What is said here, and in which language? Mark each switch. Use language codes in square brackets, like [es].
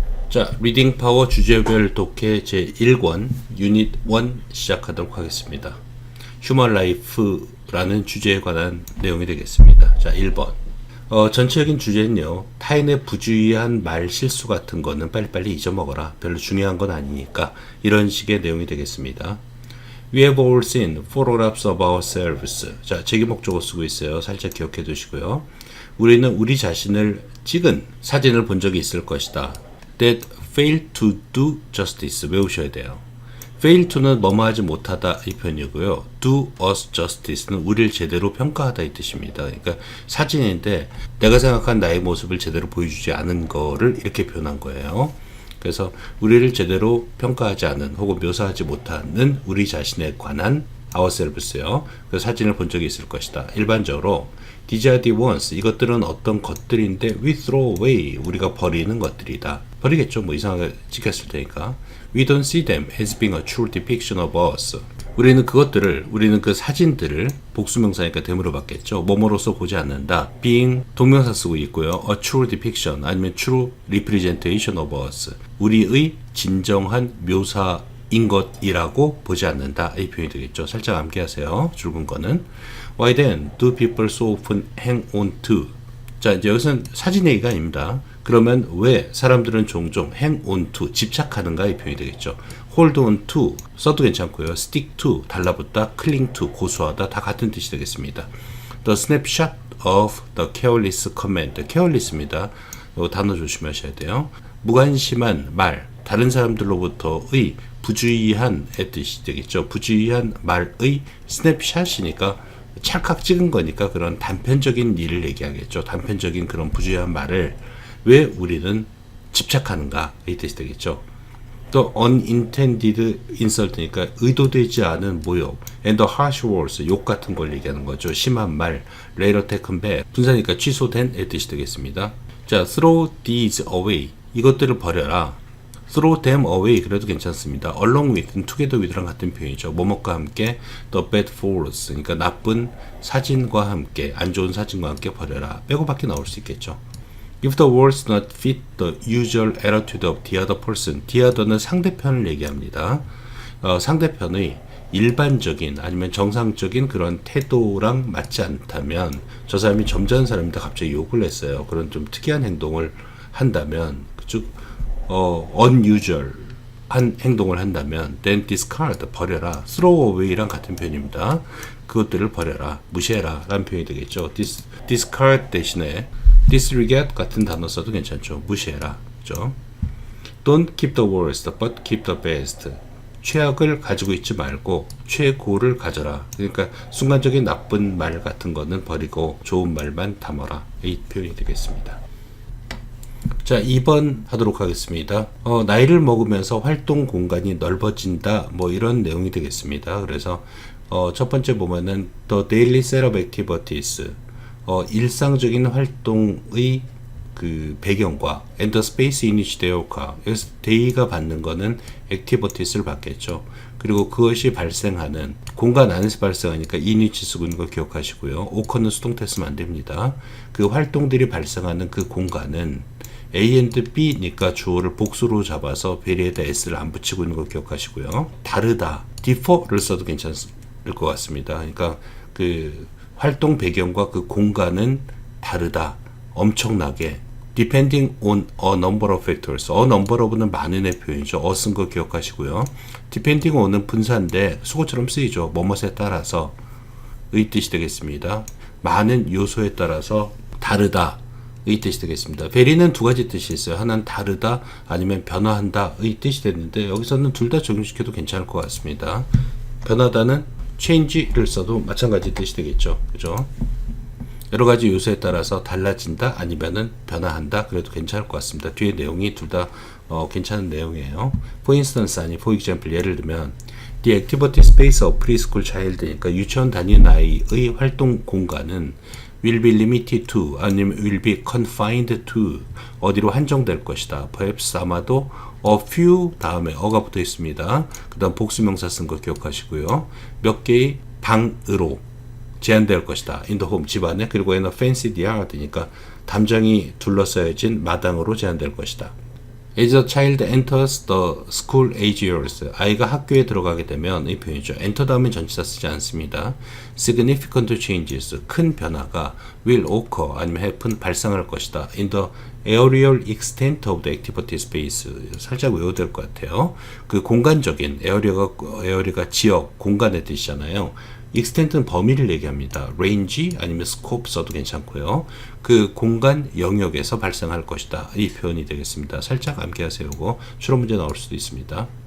[ko] 자, 리딩 파워 주제별 독해 제1권 유닛 1 시작하도록 하겠습니다. 휴먼 라이프라는 주제에 관한 내용이 되겠습니다. 자, 1번. 전체적인 주제는요, 타인의 부주의한 말 실수 같은 거는 빨리빨리 잊어먹어라. 별로 중요한 건 아니니까. 이런 식의 내용이 되겠습니다. [en] We have all seen photographs of ourselves. [ko] 자, 제기 목적어 쓰고 있어요. 살짝 기억해 두시고요. 우리는 우리 자신을 찍은 사진을 본 적이 있을 것이다. [en] That fail to do justice. [ko] 외우셔야 돼요. fail to는 뭐뭐하지 못하다 이 표현이고요. [en] do us justice [ko] 는 우리를 제대로 평가하다 이 뜻입니다. 그러니까 사진인데 내가 생각한 나의 모습을 제대로 보여주지 않은 거를 이렇게 표현한 거예요. 그래서 우리를 제대로 평가하지 않은 혹은 묘사하지 못하는 우리 자신에 관한 ourselves요. 그 사진을 본 적이 있을 것이다. 일반적으로 [en] these are the ones. [ko] 이것들은 어떤 것들인데 [en] we throw away. [ko] 우리가 버리는 것들이다. 버리겠죠. 뭐 이상하게 찍혔을 테니까. [en] We don't see them as being a true depiction of us. [ko] 우리는 그 사진들을 복수명사니까 대물어 받겠죠. 뭐뭐로서 보지 않는다. being 동명사 쓰고 있고요. [en] a true depiction [ko] 아니면 [en] true representation of us. [ko] 우리의 진정한 묘사인 것이라고 보지 않는다. 이 표현이 되겠죠. 살짝 암기하세요. 줄근 거는. [en] Why then do people so often hang on to? [ko] 자, 이제 여기서는 사진 얘기가 아닙니다. 그러면 왜 사람들은 종종 [en] hang on to, [ko] 집착하는가 이 표현이 되겠죠. [en] hold on to, [ko] 써도 괜찮고요. [en] stick to, [ko] 달라붙다, [en] cling to, [ko] 고수하다, 다 같은 뜻이 되겠습니다. [en] The snapshot of the careless comment, careless입니다. [ko] 이 단어 조심하셔야 돼요. 무관심한 말, 다른 사람들로부터의 부주의한의 뜻이 되겠죠. 부주의한 말의 스냅샷이니까 찰칵 찍은 거니까 그런 단편적인 일을 얘기하겠죠. 단편적인 그런 부주의한 말을 왜 우리는 집착하는가 이 뜻이 되겠죠. 또 [en] unintended insult [ko] 니까 의도되지 않은 모욕, [en] and the harsh words, [ko] 욕 같은 걸 얘기하는 거죠. 심한 말, [en] later taken back, [ko] 분사니까 취소된 의 뜻이 되겠습니다. 자, [en] throw these away, [ko] 이것들을 버려라. [en] throw them away [ko] 그래도 괜찮습니다. [en] along with, together with [ko] 랑 같은 표현이죠. 뭐뭐과 함께, [en] the bad photos, [ko] 그러니까 나쁜 사진과 함께, 안 좋은 사진과 함께 버려라. 빼고 밖에 나올 수 있겠죠. [en] If the words do not fit the usual attitude of the other person, the other는 상대편을 얘기합니다. [ko] 상대편의 일반적인 아니면 정상적인 그런 태도랑 맞지 않다면, 저 사람이 점잖은 사람인데 갑자기 욕을 했어요. 그런 좀 특이한 행동을 한다면, 즉 unusual 한 행동을 한다면, [en] then discard, [ko] 버려라. throw away랑 같은 표현입니다. 그것들을 버려라, 무시해라 라는 표현이 되겠죠. discard 대신에 disregard 같은 단어 써도 괜찮죠. 무시해라. 그죠? [en] Don't keep the worst, but keep the best. [ko] 최악을 가지고 있지 말고 최고를 가져라. 그러니까 순간적인 나쁜 말 같은 거는 버리고 좋은 말만 담아라. 이 표현이 되겠습니다. 자, 2번 하도록 하겠습니다. 나이를 먹으면서 활동 공간이 넓어진다. 뭐 이런 내용이 되겠습니다. 그래서 첫 번째 보면은 [en] the daily set of activities. [ko] 일상적인 활동의 그 배경과 [en] and the space in which they occur. [ko] 여기서 day가 받는 거는 activities를 받겠죠. 그리고 그것이 발생하는 공간 안에서 발생하니까 in which 쓰고 있는 걸 기억하시고요. occur는 수동태 쓰면 안 됩니다. 그 활동들이 발생하는 그 공간은 A and B니까 주어를 복수로 잡아서 베리에다 S를 안 붙이고 있는 걸 기억하시고요. 다르다, differ를 써도 괜찮을 것 같습니다. 그러니까 그 활동 배경과 그 공간은 다르다, 엄청나게. [en] Depending on a number of factors. [ko] A number of는 많은의 표현이죠. 쓴 거 기억하시고요. Depending on은 분사인데 수거처럼 쓰이죠. 뭐뭐에 따라서 의 뜻이 되겠습니다. 많은 요소에 따라서 다르다 의 뜻이 되겠습니다. vary는 두 가지 뜻이 있어요. 하나는 다르다 아니면 변화한다 의 뜻이 되는데 여기서는 둘 다 적용시켜도 괜찮을 것 같습니다. 변하다는 change를 써도 마찬가지 뜻이 되겠죠. 그죠? 여러 가지 요소에 따라서 달라진다 아니면은 변화한다 그래도 괜찮을 것 같습니다. 뒤에 내용이 둘 다 괜찮은 내용이에요. [en] For instance 아니 for example [ko] 예를 들면 [en] The activity space of preschool child니까 [ko] 유치원 다니는 아이의 활동 공간은 [en] will be limited to 아니면 will be confined to [ko] 어디로 한정될 것이다. [en] perhaps [ko] 아마도 a few 다음에 어가 붙어 있습니다. 그 다음 복수명사 쓴 거 기억하시고요. 몇 개의 방으로 제한될 것이다. [en] in the home [ko] 집안에 그리고 [en] in a fenced yard [ko] 니까 담장이 둘러싸여진 마당으로 제한될 것이다. [en] As a child enters the school age years, [ko] 아이가 학교에 들어가게 되면 이 표현이죠. enter 다음에 전치사 쓰지 않습니다. [en] significant changes, [ko] 큰 변화가 [en] will occur [ko] 아니면 happen, 발생할 것이다. [en] in the areal extent of the activity space, [ko] 살짝 외워야 될 것 같아요. 그 공간적인, area가 지역, 공간의 뜻이잖아요. extent는 범위를 얘기합니다. range 아니면 scope 써도 괜찮고요. 그 공간 영역에서 발생할 것이다. 이 표현이 되겠습니다. 살짝 암기하세요. 이거 추론 문제 나올 수도 있습니다.